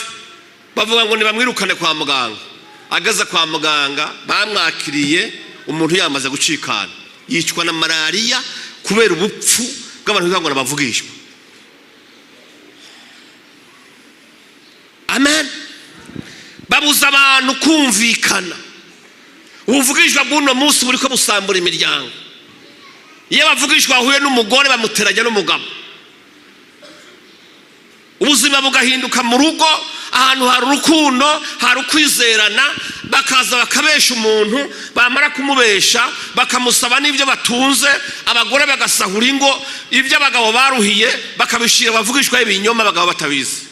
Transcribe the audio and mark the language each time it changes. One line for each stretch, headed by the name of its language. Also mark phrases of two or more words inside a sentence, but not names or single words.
Rundi: Bavuga ngo nibamwirukane kwa muganga. Ageze kwa muganga bamwakiriye, umuntu yamaze gucikana, yicwa na malariya kubera ubupfu bw'abantu bivuga ngo nabavugishwa. Amen. Babuza abantu kumvikana. Ubuvugishwa bw'uno munsi buri ko busambura imiryango. Iyo bavugishwa ahuye n'umugore bamuteranya n'umugabo, ubuzima bugahinduka mu rugo, ahantu hari urukundo, hari ukwizerana, bakaza bakabesha umuntu, bamara kumubesha bakamusaba n'ibyo batunze, abagore bagasahura ingo, ibyo abagabo baruhiye bakabishira bavugishwa ibinyoma, abagabo batabizi.